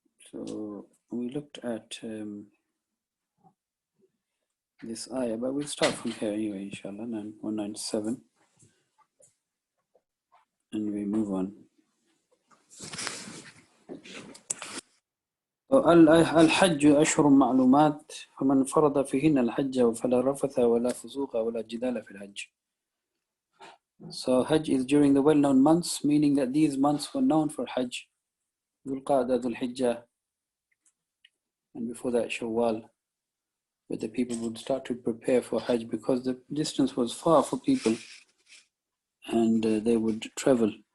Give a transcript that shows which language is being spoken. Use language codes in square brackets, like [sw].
[en] So we looked at this ayah, but we'll start from here anyway, inshallah, 197, and we move on. [ar] الحج أشهر معلومات فمن فرض فيهن الحج فلا رفث ولا فسوق ولا جدال في الحج. [en] So Hajj is during the well-known months, meaning that these months were known for Hajj. Dhul Qa'dah, Dhul Hijjah, and before that Shawwal, where the people would start to prepare for Hajj because the distance was far for people and they would travel.